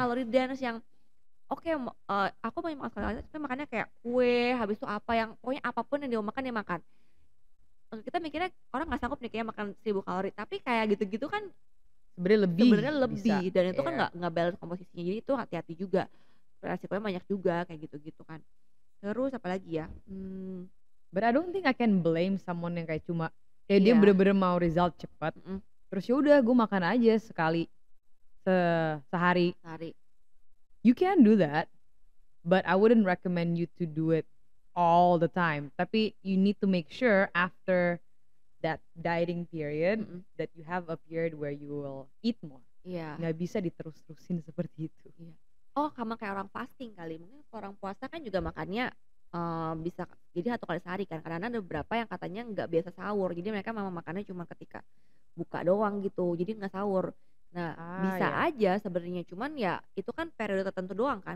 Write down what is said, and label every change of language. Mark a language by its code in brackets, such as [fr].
[id] kalori dense yang oke, aku mau makan sekali tapi makannya kayak kue, habis itu apa yang pokoknya apapun yang dia mau makan dia makan. Kita mikirnya orang nggak sanggup nih kayaknya makan 1.000 kalori, tapi kayak gitu-gitu kan Sebenarnya lebih sebenarnya bisa. lebih dan itu kan Iya. nggak balance komposisinya, jadi itu hati-hati juga. resikonya banyak juga kayak gitu-gitu kan. Terus apa lagi ya? [en] But I don't think I can blame someone [id] yang kayak cuma kayak dia Iya. bener-bener mau result cepat. Terus ya udah gue makan aja sekali sehari. Sehari. [en] You can do that, but I wouldn't recommend you to do it all the time. Tapi you need to make sure after that dieting period that you have a period where you will eat more. [id] Iya. Nggak bisa diterus-terusin seperti itu. Iya. Oh, sama kayak orang fasting kali. Mungkin kalau orang puasa kan juga makannya bisa jadi 1 kali sehari kan. Karena ada beberapa yang katanya nggak biasa sahur. Jadi mereka memang makannya cuma ketika buka doang gitu. Jadi nggak sahur. Nah, bisa aja sebenarnya. Cuman ya itu kan periode tertentu doang kan.